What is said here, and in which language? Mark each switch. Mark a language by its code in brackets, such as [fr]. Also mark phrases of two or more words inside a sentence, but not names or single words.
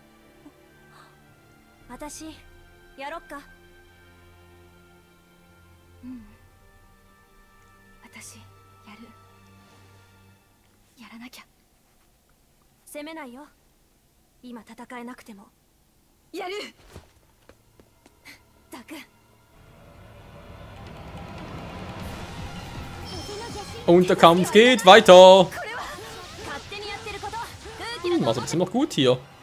[ja] 私、やろっか。私やらなきゃ。責めないよ。今戦えなくてもやる。ダク。 [de] Und der Kampf geht weiter. Machst aber ziemlich gut hier.